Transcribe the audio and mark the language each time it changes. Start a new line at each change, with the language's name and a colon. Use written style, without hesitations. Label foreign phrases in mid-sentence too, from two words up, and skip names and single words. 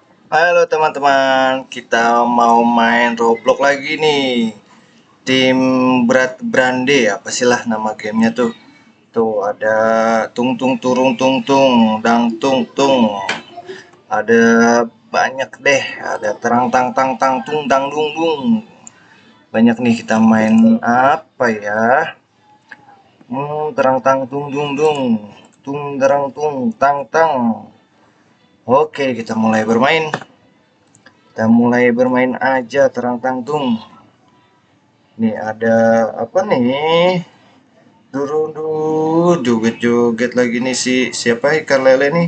Indonesian: Halo teman-teman, kita mau main Roblox lagi nih. Tim Berat Brande, apa sih lah nama gamenya tuh? Tuh ada tung tung turung tung tung, dang tung tung. Ada banyak deh, ada terang tang tang tang tung dang dung dung. Banyak nih kita main apa ya? Terang tang tung dung dung, tung derang tung tang tang. Oke, kita mulai bermain. Kita mulai bermain aja terang tangtung. Nih ada apa nih? Dulu joget-joget lagi nih siapa ikan lele nih?